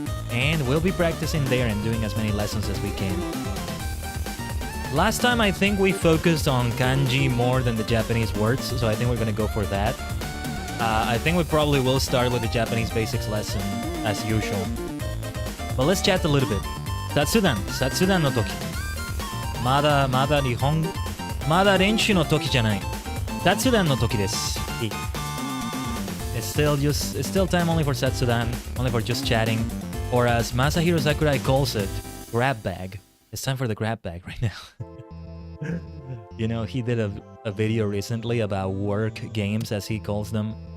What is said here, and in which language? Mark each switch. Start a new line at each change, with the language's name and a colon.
English: And we'll be practicing there and doing as many lessons as we can. Last time, I think we focused on kanji more than the Japanese words, so I think we're going to go for that. I think we probably will start with the Japanese basics lesson, as usual. But let's chat a little bit.
Japanese: 雑談の時。まだ練習の時じゃない。雑談の時です。
English: It's still time only for Satsudan, only for just chatting, or as Masahiro Sakurai calls it, grab bag. It's time for the grab bag right now. He did a video recently about work games, as he calls them.